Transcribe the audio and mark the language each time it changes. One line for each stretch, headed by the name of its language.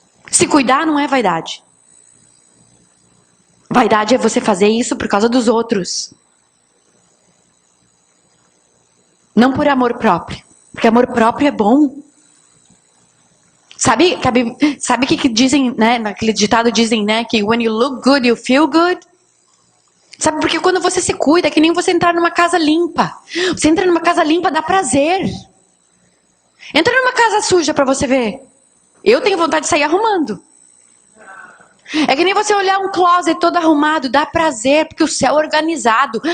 Portuguese: Se cuidar não é vaidade. Vaidade é você fazer isso por causa dos outros. Não por amor próprio. Porque amor próprio é bom. Sabe o que dizem, né? Naquele ditado dizem, né?
English: Que when you look good, you feel good.
Portuguese: Sabe, porque quando você se cuida, é que nem você entrar numa casa limpa. Você entra numa casa limpa, dá prazer. Entra numa casa suja pra você ver. Eu tenho vontade de sair arrumando. É que nem você olhar um closet todo arrumado, dá prazer, porque o céu é organizado.